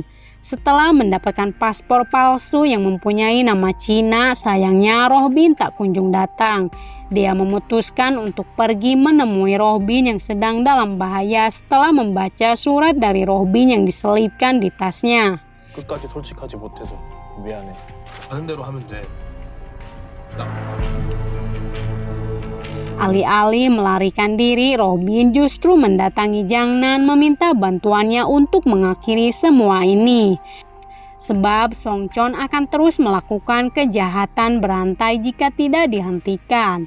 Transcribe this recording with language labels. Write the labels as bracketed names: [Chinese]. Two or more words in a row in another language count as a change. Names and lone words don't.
[Indonesian] Setelah mendapatkan paspor palsu yang mempunyai nama Cina, sayangnya Roh Bin tak kunjung datang. Dia memutuskan untuk pergi menemui Roh Bin yang sedang dalam bahaya setelah membaca surat dari Roh Bin yang diselipkan di tasnya. [Korean] 끝까지 솔직하지 못해서 미안해. 하는 대로 하면 돼. [Indonesian] Alih-alih melarikan diri, Roh Bin justru mendatangi Jang Nan meminta bantuannya untuk mengakhiri semua ini. Sebab Song Chon akan terus melakukan kejahatan berantai jika tidak dihentikan.